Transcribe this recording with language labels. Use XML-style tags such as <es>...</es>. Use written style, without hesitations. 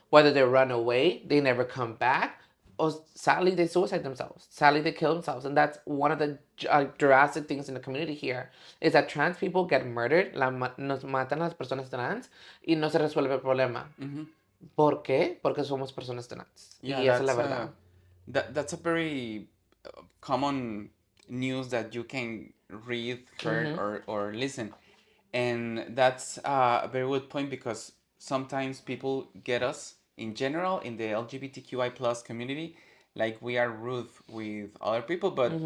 <en>Whether they run away, they never come back, or sadly they suicide themselves. Sadly they kill themselves, and that's one of the drastic things in the community here is that trans people get murdered.</en> <es>Nos matan a las personas trans y no se resuelve el problema. Mhm. ¿Por qué? Porque somos personas trans.</es> <en>Yeah,</en> <es>Y esa es la verdad.</es> <en>that's a very common news that you can read, heard, Mm-hmm. or listen, and that's a very good point because sometimes people get us in general in the LGBTQI plus community like we are rude with other people, but</en>